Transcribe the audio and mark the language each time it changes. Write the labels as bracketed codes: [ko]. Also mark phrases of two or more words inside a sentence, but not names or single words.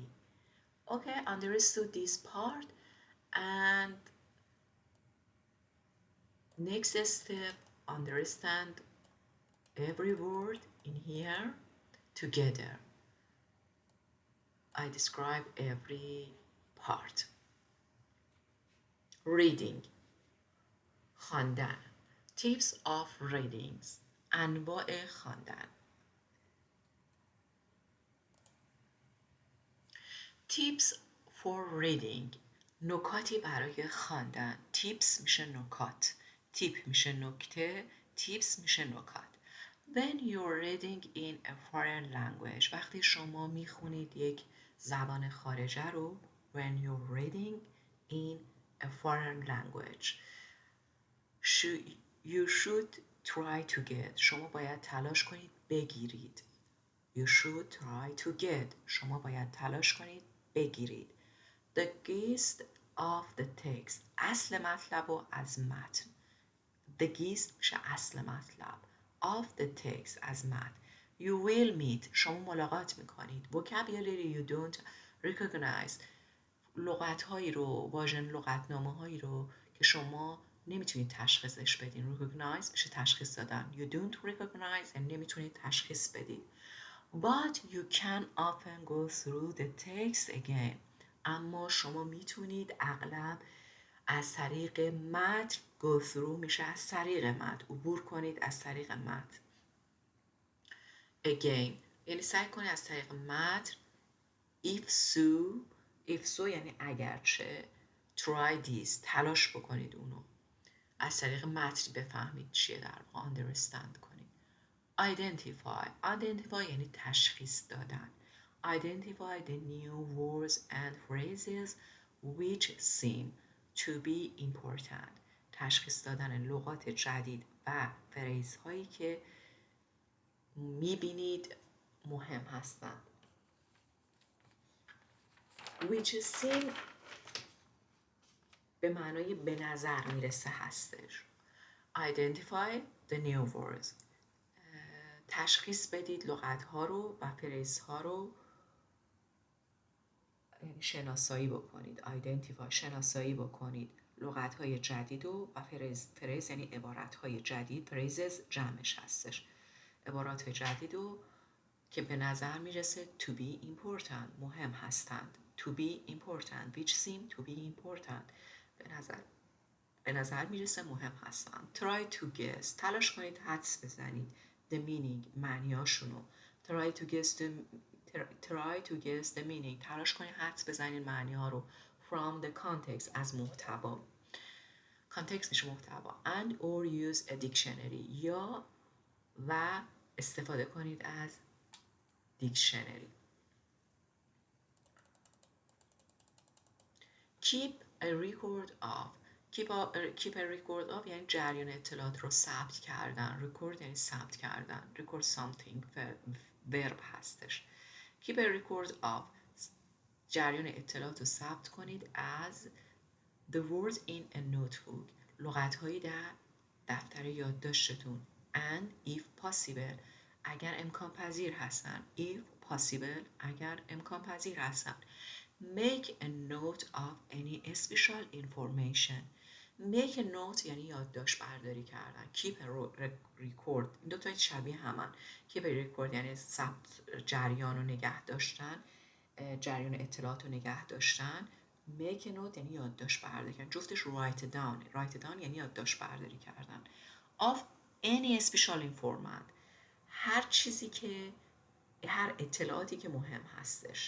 [en] Okay, understood this part. And next step, understand every word in here together. I describe every part. Reading. خواندن. Tips of readings. [fa] انواع خواندن. [en] Tips for reading. [fa] نکاتی برای خواندن. Tips میشه نکات. Tip میشه نکته. Tips میشه نکات. [en] When you're reading in a foreign language. [fa] وقتی شما میخونید یک زبان خارجه رو. [en] When you're reading in a foreign language. You should try to get. [fa] شما باید تلاش کنید بگیرید. [en] You should try to get. [fa] شما باید تلاش کنید بگیرید. [en] The gist of the text. [fa] اصل مطلب و از متن. [en] The gist [fa] میشه اصل مطلب. [en] Of the text [fa] از متن. [en] You will meet. [fa] شما ملاقات میکنید. [en] Vocabulary you don't recognize. [fa] لغت هایی رو، واژن لغتنامه هایی رو که شما نمیتونید تشخیصش بدین. Recognize میشه تشخیص دادن. [en] You don't recognize and [fa] نمیتونید تشخیص بدید. [en] But you can often go through the text again. [fa] اما شما میتونید اغلب از طریق متن [en] go through [fa] میشه از طریق متن، عبور کنید از طریق متن. again یعنی سعی کنید از طریق متن. [en] if so [fa] یعنی اگرچه. [en] try this [fa] تلاش بکنید اونو. از طریق متن بفهمید چیه در واقع understand کنید. identify یعنی تشخیص دادن. [en] identify the new words and phrases which seem to be important. [fa] تشخیص دادن لغات جدید و فریزهایی که میبینید مهم هستند. [en] which seem [fa] به معنای به نظر میرسه هستش. [en] identify the new words [fa] تشخیص بدید لغت ها رو و فریز ها رو شناسایی بکنید. identify شناسایی بکنید لغت های جدید و فریز یعنی عبارت های جدید. phrases جمعش هستش. عبارات جدید و که به نظر میرسه [en] to be important [fa] مهم هستند. [en] to be important which seem to be important [fa] به نظر میرسه مهم هستند. [en] try to guess [fa] تلاش کنید حدس بزنید. [en] the meaning معنیاشونو. try to guess the meaning [fa] تلاش کنید حدس بزنید معنی ها رو. [en] from the context [fa] از محتوا. context میشه محتوا. [en] and or use a dictionary [fa] یا و استفاده کنید از دیکشنری. [en] keep a record of [fa] یعنی جریان اطلاعات رو ثبت کردن. record یعنی ثبت کردن. [en] record something verb [fa] هستش. [en] keep a record of [fa] جریان اطلاعات رو ثبت کنید از [en] the words in a notebook [fa] لغت هایی در دفتر یادداشتتون. [en] and if possible [fa] اگر امکان پذیر هستن. [en] if possible [fa] اگر امکان پذیر هستن. [en] make a note of any special information. make a note [fa] یعنی یادداشت برداری کردن. [en] keep a record [fa] این دو تا شبیه همن. [en] keep a record [fa] یعنی ثبت جریان رو نگه داشتن، جریان اطلاعات رو نگه داشتن. [en] make a note [fa] یعنی یادداشت برداری کردن. جفتش [en] write down [fa] یعنی یادداشت برداری کردن. [en] of any special information [fa] هر اطلاعاتی که مهم هستش.